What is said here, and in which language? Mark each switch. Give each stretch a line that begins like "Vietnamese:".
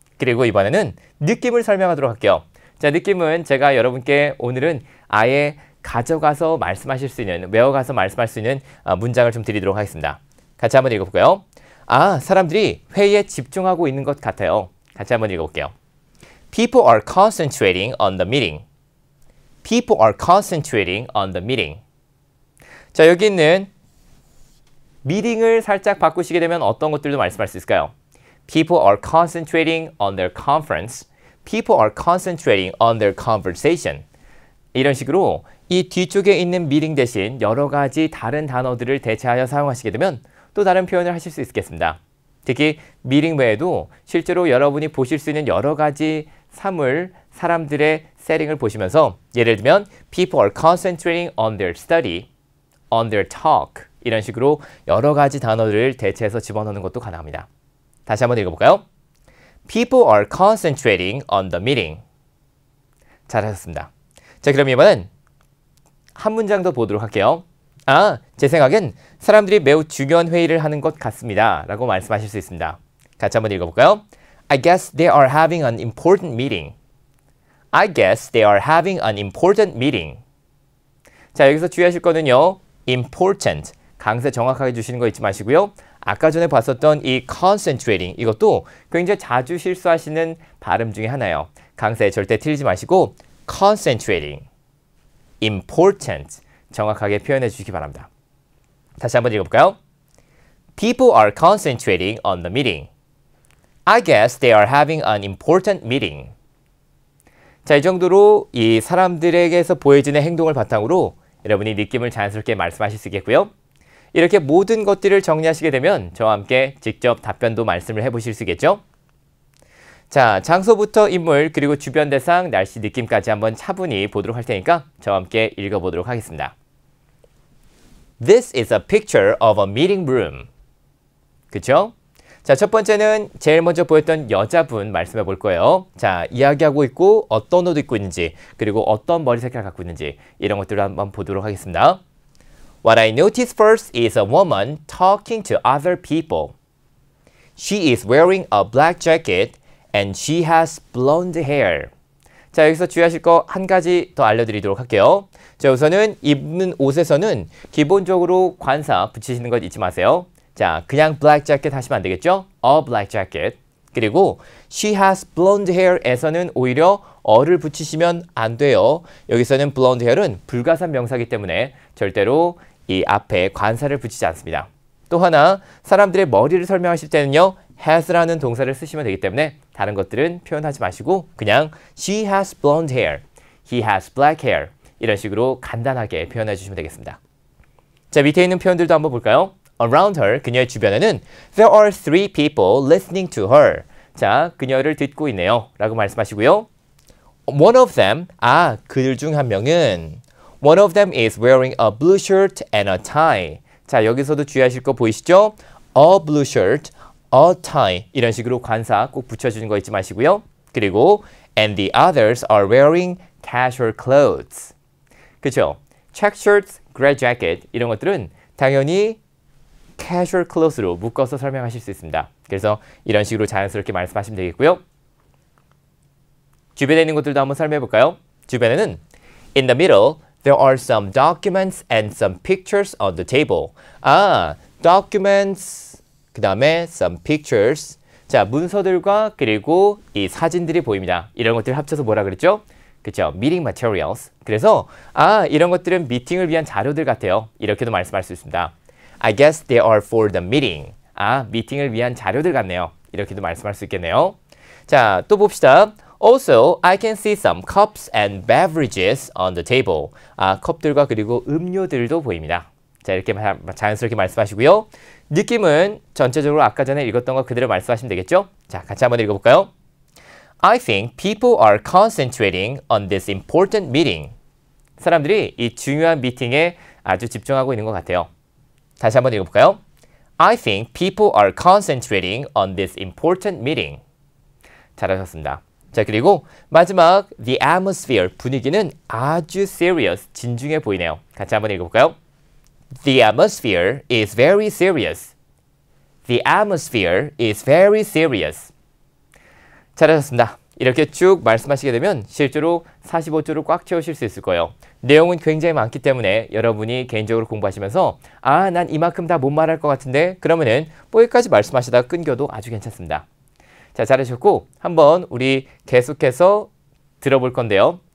Korean: 그리고 이번에는 느낌을 설명하도록 할게요. 자, 느낌은 제가 여러분께 오늘은 아예 가져가서 말씀하실 수 있는, 외워가서 말씀할 수 있는 문장을 좀 드리도록 하겠습니다. 같이 한번 읽어볼까요? 사람들이 회의에 집중하고 있는 것 같아요. 같이 한번 읽어볼게요.
English: People are concentrating on the meeting. People are concentrating on the meeting.
Korean: 자, 여기 있는 미팅을 살짝 바꾸시게 되면 어떤 것들도 말씀할 수 있을까요?
English: People are concentrating on their conference. People are concentrating on their conversation.
Korean: 이런 식으로 이 뒤쪽에 있는 미팅 대신 여러 가지 다른 단어들을 대체하여 사용하시게 되면 또 다른 표현을 하실 수 있겠습니다. 특히 미팅 외에도 실제로 여러분이 보실 수 있는 여러 가지 사람들의 세팅을 보시면서 예를 들면
English: People are concentrating on their study, on their talk
Korean: 이런 식으로 여러 가지 단어들을 대체해서 집어넣는 것도 가능합니다. 다시 한번 읽어볼까요?
English: People are concentrating on the meeting.
Korean: 잘하셨습니다. 자, 그럼 이번엔 한 문장 더 보도록 할게요. 제 생각엔 사람들이 매우 중요한 회의를 하는 것 같습니다. 라고 말씀하실 수 있습니다. 같이 한번 읽어볼까요?
English: I guess they are having an important meeting. I guess they are having an important meeting.
Korean: 자, 여기서 주의하실 거는요.
English: important.
Korean: 강세 정확하게 주시는 거 잊지 마시고요. 아까 전에 봤었던 이 concentrating 이것도 굉장히 자주 실수하시는 발음 중에 하나예요. 강세 절대 틀리지 마시고 concentrating, important 정확하게 표현해 주시기 바랍니다. 다시 한번 읽어볼까요?
English: People are concentrating on the meeting. I guess they are having an important meeting.
Korean: 자, 이 정도로 이 사람들에게서 보여지는 행동을 바탕으로 여러분이 느낌을 자연스럽게 말씀하실 수 있겠고요. 이렇게 모든 것들을 정리하시게 되면 저와 함께 직접 답변도 말씀을 해보실 수 있겠죠? 자, 장소부터 인물 그리고 주변 대상, 날씨 느낌까지 한번 차분히 보도록 할 테니까 저와 함께 읽어보도록 하겠습니다.
English: This is a picture of a meeting room.
Korean: 그쵸? 자, 첫 번째는 제일 먼저 보였던 여자분 말씀해 볼 거예요. 자, 이야기하고 있고 어떤 옷 입고 있는지 그리고 어떤 머리 색깔 갖고 있는지 이런 것들을 한번 보도록 하겠습니다.
English: What I noticed first is a woman talking to other people. She is wearing a black jacket and she has blonde hair.
Korean: 자, 여기서 주의하실 거 한 가지 더 알려드리도록 할게요. 자, 우선은 입는 옷에서는 기본적으로 관사 붙이시는 것 잊지 마세요. 자, 그냥 black jacket 하시면 안 되겠죠?
English: A black jacket.
Korean: 그리고
English: she has blonde hair
Korean: 에서는 오히려 어를 붙이시면 안 돼요. 여기서는 blonde hair은 불가산 명사이기 때문에 절대로 이 앞에 관사를 붙이지 않습니다. 또 하나, 사람들의 머리를 설명하실 때는요. has라는 동사를 쓰시면 되기 때문에 다른 것들은 표현하지 마시고 그냥
English: she has blonde hair, he has black hair
Korean: 이런 식으로 간단하게 표현해 주시면 되겠습니다. 자, 밑에 있는 표현들도 한번 볼까요?
English: Around her,
Korean: 그녀의 주변에는
English: there are three people listening to her.
Korean: 자, 그녀를 듣고 있네요. 라고 말씀하시고요.
English: One of them,
Korean: 그들 중 한 명은
English: One of them is wearing a blue shirt and a tie.
Korean: 자, 여기서도 주의하실 거 보이시죠?
English: A blue shirt, a tie.
Korean: 이런 식으로 관사 꼭 붙여주는 거 잊지 마시고요. 그리고
English: and the others are wearing casual clothes.
Korean: 그렇죠?
English: check shirts, gray jacket
Korean: 이런 것들은 당연히 casual clothes로 묶어서 설명하실 수 있습니다. 그래서 이런 식으로 자연스럽게 말씀하시면 되겠고요. 주변에 있는 것들도 한번 설명해 볼까요? 주변에는
English: in the middle, there are some documents and some pictures on the table. documents,
Korean: 그 다음에
English: some pictures.
Korean: 자, 문서들과 그리고 이 사진들이 보입니다. 이런 것들을 합쳐서 뭐라 그랬죠? 그렇죠?
English: meeting materials.
Korean: 그래서 이런 것들은 미팅을 위한 자료들 같아요. 이렇게도 말씀할 수 있습니다.
English: I guess they are for the meeting.
Korean: 미팅을 위한 자료들 같네요. 이렇게도 말씀할 수 있겠네요. 자, 또 봅시다.
English: Also, I can see some cups and beverages on the table.
Korean: 컵들과 그리고 음료들도 보입니다. 자, 이렇게 자연스럽게 말씀하시고요. 느낌은 전체적으로 아까 전에 읽었던 거 그대로 말씀하시면 되겠죠? 자, 같이 한번 읽어볼까요?
English: I think people are concentrating on this important meeting.
Korean: 사람들이 이 중요한 미팅에 아주 집중하고 있는 것 같아요. 다시 한번 읽어볼까요?
English: I think people are concentrating on this important meeting.
Korean: 잘하셨습니다. 자, 그리고 마지막
English: the atmosphere,
Korean: 분위기는 아주 serious, 진중해 보이네요. 같이 한번 읽어볼까요?
English: The atmosphere is very serious. The atmosphere is very serious.
Korean: 잘하셨습니다. 이렇게 쭉 말씀하시게 되면 실제로 45조를 꽉 채우실 수 있을 거예요. 내용은 굉장히 많기 때문에 여러분이 개인적으로 공부하시면서 난 이만큼 다 못 말할 것 같은데 그러면은 여기까지 말씀하시다가 끊겨도 아주 괜찮습니다. 자, 잘하셨고 한번 우리 계속해서 들어볼 건데요.